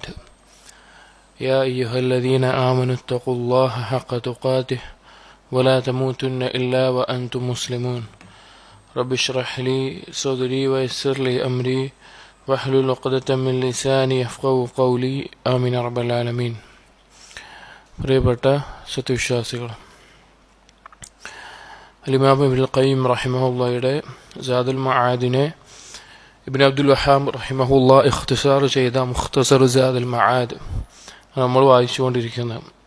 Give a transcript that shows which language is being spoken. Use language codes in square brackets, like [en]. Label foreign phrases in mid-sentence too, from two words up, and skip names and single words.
[ar] يا أيها الذين آمنوا اتقوا الله حق تقاته ولا تموتن إلا وأنتم مسلمون. رب اشرح لي صدري ويسر لي أمري واحلل عقدة من لساني يفقهوا قولي آمين رب العالمين. [ml] പ്രിയപ്പെട്ട സത്യവിശ്വാസികൾ, ഇമാം ഇബ്നുൽ ഖയ്യിം റഹിമഹുല്ലാഹയുടെ സാദുൽ മആദിനെ ഇബ്നു അബ്ദുൽ വഹാബ് റഹിമഹുല്ലാ ഇഖ്തിസാർ ചെയ്ത മുഖ്തസർ സാദുൽ മആദ് നമ്മൾ വായിച്ചുകൊണ്ടിരിക്കുന്നത്.